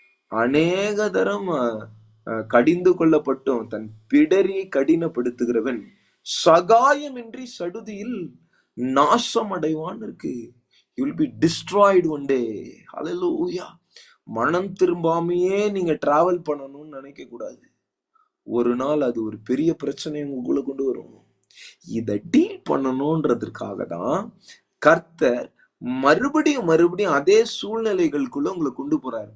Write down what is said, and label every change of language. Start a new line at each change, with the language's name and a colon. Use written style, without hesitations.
Tamil: அநேக தரம் கடிந்து கொள்ளப்பட்டும் தன் பிடரியை கடினப்படுத்துகிறவன் சகாயமின்றி சடுதியில் நாசம் அடைவான் இருக்கு.
English: You will be destroyed one day. Hallelujah.
Tamil: மனம் திரும்பாமையே நீங்க டிராவல் பண்ணணும்னு நினைக்க கூடாது. ஒரு நாள் அது ஒரு பெரிய பிரச்சனையை உங்களுக்குள்ள கொண்டு வரும். இதை டீல் பண்ணணும்ன்றதுக்காக தான் கர்த்தர் மறுபடியும் மறுபடியும் அதே சூழ்நிலைகளுக்குள்ள உங்களை கொண்டு போறாரு.